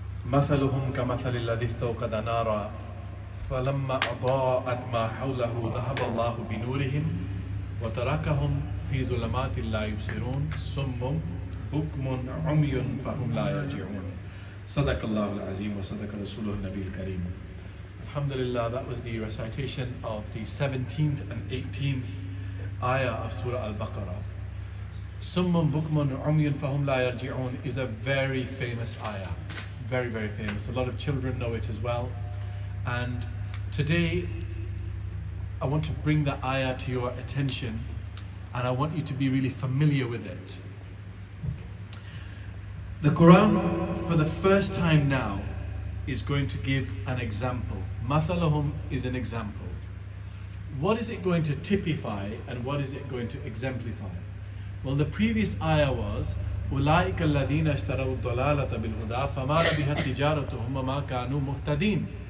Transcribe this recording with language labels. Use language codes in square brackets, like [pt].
[ar] مثلهم كمثل الذي استوقد نارا فلما أضاءت ما حوله ذهب الله بنورهم وتركهم في ظلمات لا يبصرون صم بكم عمي فهم لا يرجعون. صدق الله العظيم وصدق رسوله النبي الكريم. [en] Alhamdulillah, that was the recitation of the 17th and 18th ayah of Surah Al-Baqarah. Summun bukmun umyun fahum la yarji'un is a very famous ayah. Very, very famous. A lot of children know it as well. And today, I want to bring the ayah to your attention, and I want you to be really familiar with it. The Quran, for the first time now, is going to give an example. Mathalahum is an example. What is it going to typify and what is it going to exemplify? Well, the previous ayah was [ar] أولئك الذين اشتروا الضلالة بالهدى فما ربحت تجارتهم وما كانوا مهتدين.